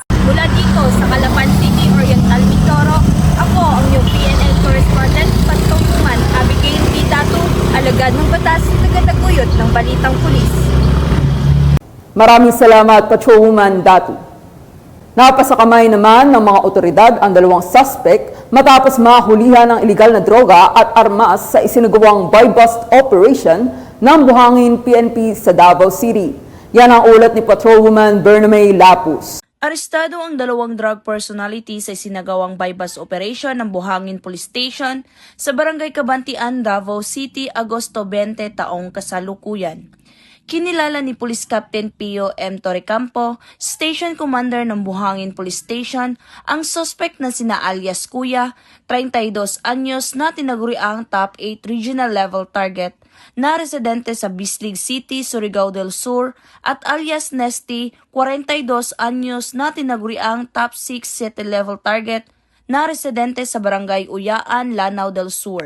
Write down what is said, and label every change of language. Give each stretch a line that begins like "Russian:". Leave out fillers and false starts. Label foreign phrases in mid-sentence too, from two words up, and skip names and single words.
Filipino: Mula dito sa Calapan City, Oriental, Mindoro, ako ang iyong PNN Correspondent, Patrolwoman Abigail Datu, alagad ng batas, tagataguyod ng balitang pulis. Maraming salamat, Patrolwoman Datu. Napasakamay naman ng mga otoridad ang dalawang suspect matapos mahulihan ng iligal na droga at armas sa isinagawang
English: buy-bust operation
Filipino: ng Buhangin PNP sa Davao City. Yan ang ulat ni Patrolwoman Bername Lapus. Arestado ang dalawang
English: drug personality
Filipino: sa isinagawang
English: buy-bust operation
Filipino: ng Buhangin Police Station sa Barangay Kabantian, Davao City, Agosto 20 taong kasalukuyan. Kinilala ni Police Captain Pio M. Torrecampo, Station Commander ng Buhangin Police Station, ang suspect na sina alias Kuya, 32 anyos na tinaguriang
English: top 8 regional level target
Filipino: na residente sa Bislig City, Surigao del Sur at alias Nesty, 42 anyos na tinaguriang
English: top 6 city level target
Filipino: na residente sa Barangay Uyaan, Lanao del Sur.